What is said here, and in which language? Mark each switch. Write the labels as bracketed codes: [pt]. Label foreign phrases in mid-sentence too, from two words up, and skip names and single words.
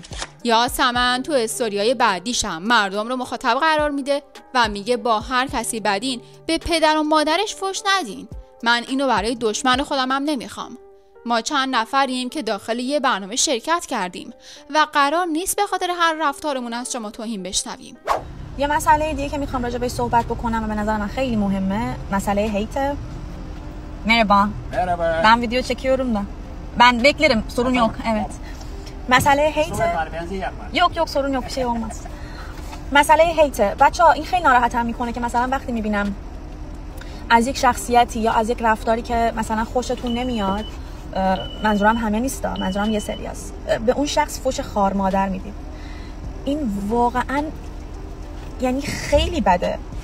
[fa] یاسمن تو استوریای بعدیشم مردم رو مخاطب قرار میده و میگه با هر کسی بدین به پدر و مادرش فحش ندین. من اینو برای دشمن خودم هم نمیخوام. ما چند نفریم که داخل یه برنامه شرکت کردیم و قرار نیست به خاطر هر رفتارمون از شما توهین بشنویم. یه مسئله دیگه که میخوام راجع بهش صحبت بکنم و به نظر من خیلی مهمه، مسئله hate. [tr] Merhaba. Merhaba. Ben video çekiyorum da. Ben beklerim. Sorun yok. Evet. Mesele hate. Yok sorun yok, bir şey olmaz. [fa] مسئله hate. بچه‌ها این خیلی ناراحتم میکنه که مثلا وقتی میبینم از یک شخصیتی یا از یک رفتاری که مثلا خوشتون نمیاد، منظورم همه نیستا، منظورم یه سری است، به اون شخص فحش خار مادر میدید. این واقعا یعنی خیلی بده.